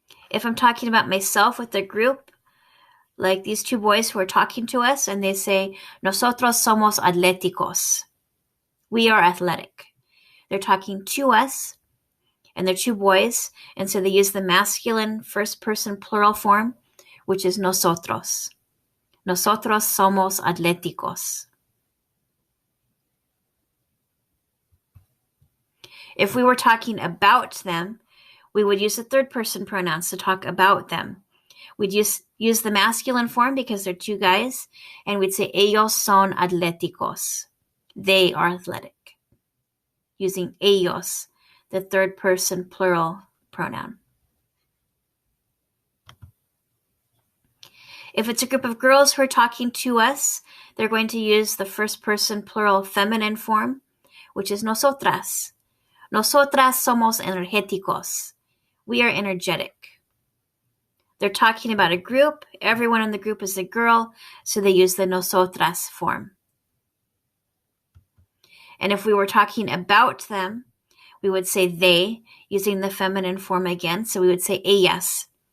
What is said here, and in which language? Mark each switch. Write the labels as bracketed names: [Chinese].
[English] If I'm talking about myself with a group, like these two boys who are talking to us, and they say, [Spanish] nosotros somos atléticos. [English] We are athletic. They're talking to us, and they're two boys, and so they use the masculine first person plural form, which is nosotros. [Spanish] Nosotros somos atléticos. [English] If we were talking about them, we would use the third person pronouns to talk about them. We'd use the masculine form because they're two guys, and we'd say [Spanish] ellos son atléticos. [English] They are athletic. Using ellos, the third person plural pronoun. If it's a group of girls who are talking to us, they're going to use the first person plural feminine form, which is nosotras. [Spanish] Nosotras somos energéticos. [English] We are energetic. They're talking about a group. Everyone in the group is a girl, so they use the nosotras form. And if we were talking about them, we would say they, using the feminine form again. So we would say ellas.